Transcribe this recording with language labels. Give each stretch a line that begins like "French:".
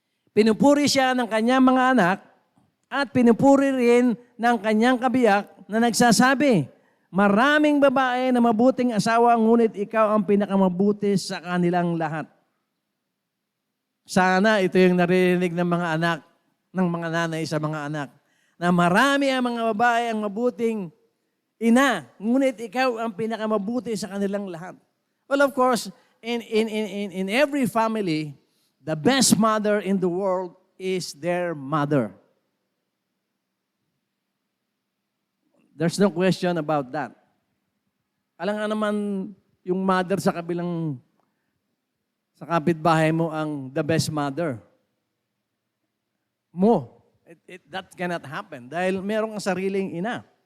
Filipino: Pinupuri siya ng kanyang mga anak at pinupuri rin ng kanyang kabiyak na nagsasabi, maraming babae na mabuting asawa, ngunit ikaw ang pinakamabuti sa kanilang lahat. Sana ito yung naririnig ng mga anak, ng mga nanay sa mga anak, na marami ang mga babae ang mabuting ina, ngunit ikaw ang pinakamabuti sa kanilang lahat.
English: Well, of course, in every family, the best mother in the world is their mother. There's no question about that.
Filipino: Alam nga naman yung mother sa kapitbahay mo ang
English: the best mother
Filipino: mo.
English: That cannot happen
Filipino: dahil merong sariling ina.